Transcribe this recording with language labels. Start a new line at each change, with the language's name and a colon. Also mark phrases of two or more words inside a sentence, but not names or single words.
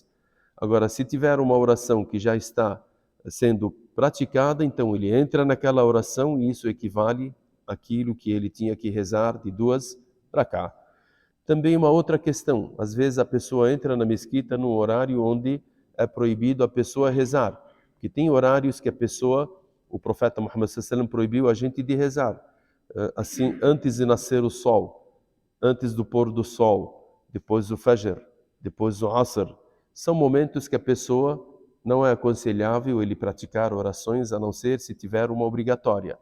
Portuguese: Agora, se tiver uma oração que já está sendo praticada, então ele entra naquela oração e isso equivale àquilo que ele tinha que rezar de 2 rak'ah. Também uma outra questão, às vezes a pessoa entra na mesquita num horário onde é proibido a pessoa rezar, porque tem horários que o profeta Muhammad
Arabic: صلى الله عليه وسلم
Portuguese: proibiu a gente de rezar, assim, antes de nascer o sol, antes do pôr do sol, depois do Fajr, depois do Asr. São momentos que a pessoa não é aconselhável ele praticar orações, a não ser se tiver uma obrigatória.